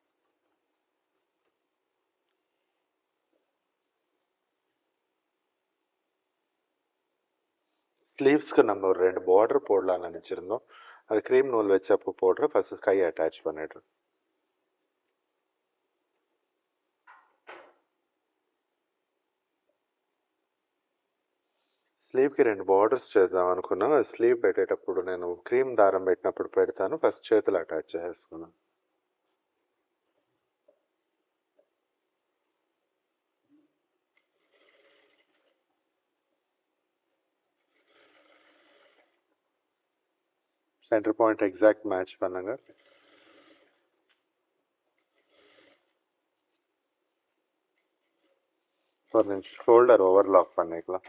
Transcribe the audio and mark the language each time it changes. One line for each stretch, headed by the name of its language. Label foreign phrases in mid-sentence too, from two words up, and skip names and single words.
Tamil: ஸ்லீவ்ஸ்க்கு நம்ம ஒரு 2 பார்டர் போடலாம்னு நினச்சிருந்தோம். அது க்ரீம் நூல் வச்சப்போ போடுற. ஃபர்ஸ்ட் கை அட்டாச் பண்ணிடுறேன்.
Telugu: స్లీవ్కి 2 బార్డర్స్ చేద్దాం అనుకున్నాను. అది స్లీవ్ పెట్టేటప్పుడు నేను క్రీమ్ దారం పెట్టినప్పుడు పెడతాను. ఫస్ట్ చేతులు అటాచ్ చేసుకున్నాను.
English: center point exact match பண்ணுங்க.
Tamil: ஒரு நிமிஷம்
English: shoulder overlock
Tamil: பண்ணிக்கலாம்.